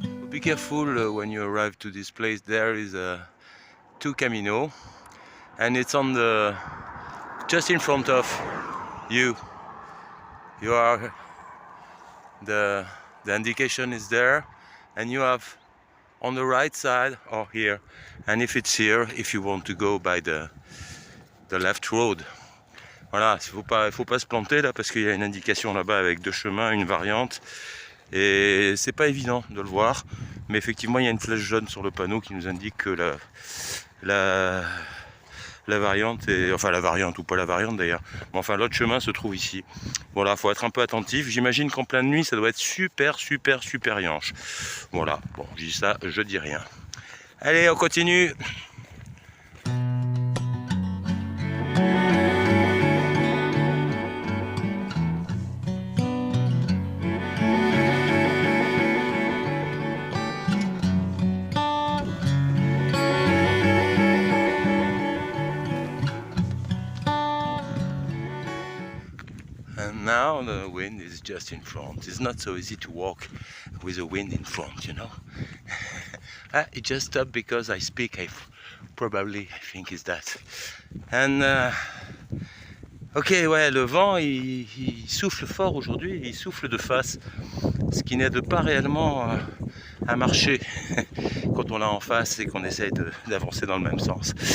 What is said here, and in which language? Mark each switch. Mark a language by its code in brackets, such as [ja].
[en] Be careful when you arrive to this place. There is two Camino, and it's on the just in front of you. You are the indication is there, and you have on the right side or here. And if it's here, if you want to go by the left road. [fr] Voilà, il faut pas se planter là parce qu'il y a une indication là-bas avec deux chemins, une variante. Et c'est pas évident de le voir, mais effectivement il y a une flèche jaune sur le panneau qui nous indique que la variante est, enfin la variante ou pas la variante d'ailleurs, mais enfin l'autre chemin se trouve ici. Voilà, faut être un peu attentif. J'imagine qu'en pleine nuit ça doit être super yanche. Voilà, bon, je dis ça, je dis rien. Allez, on continue. [en] And now the wind is just in front. It's not so easy to walk with the wind in front, you know. It just stopped because I speak. I think it's that. And ok, [fr] ouais, le vent il souffle fort aujourd'hui, il souffle de face, ce qui n'aide pas réellement à marcher quand on l'a en face et qu'on essaye d'avancer dans le même sens.